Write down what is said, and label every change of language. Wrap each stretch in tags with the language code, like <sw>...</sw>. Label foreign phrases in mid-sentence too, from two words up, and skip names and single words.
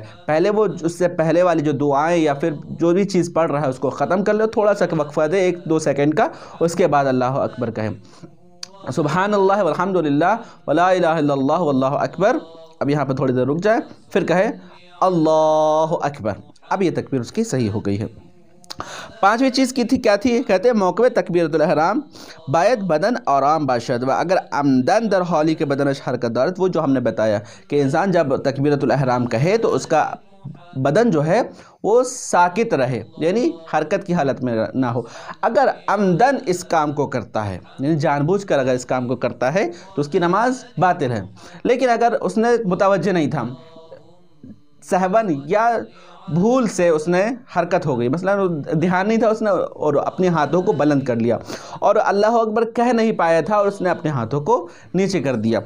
<ur>پہلے وہ اس سے پہلے والی جو دعائیں یا پھر جو بھی چیز پڑھ رہا ہے اس کو ختم کر لو، تھوڑا سا وقفہ دے 1-2 سیکنڈ کا، اس کے بعد اللہ اکبر کہیں.</ur> <ar>سبحان اللہ والحمد للہ ولا الہ الا اللہ واللہ اکبر.</ar> <ur>اب یہاں پہ تھوڑی دیر رک جائے، پھر کہے اللہ اکبر. اب یہ تکبیر اس کی صحیح ہو گئی ہے. پانچویں چیز کی تھی، کیا تھی؟ کہتے ہیں</ur> <fa>موقع تکبیرۃ الاحرام باید بدن آرام باشد و اگر عمدن در حالی کے بدنش حرکت دارت.</fa> <ur>وہ جو ہم نے بتایا کہ انسان جب تکبیرۃ الاحرام کہے تو اس کا بدن جو ہے وہ ساکت رہے، یعنی حرکت کی حالت میں نہ ہو. اگر عمدن اس کام کو کرتا ہے، یعنی جان بوجھ کر اگر اس کام کو کرتا ہے تو اس کی نماز باطل ہے. لیکن اگر اس نے متوجہ نہیں تھا، سہون یا بھول سے اس نے حرکت ہو گئی، مثلا دھیان نہیں تھا اس نے اور اپنے ہاتھوں کو بلند کر لیا، اور اللہ اکبر کہہ نہیں پایا تھا اور اس نے اپنے ہاتھوں کو نیچے کر دیا.</ur>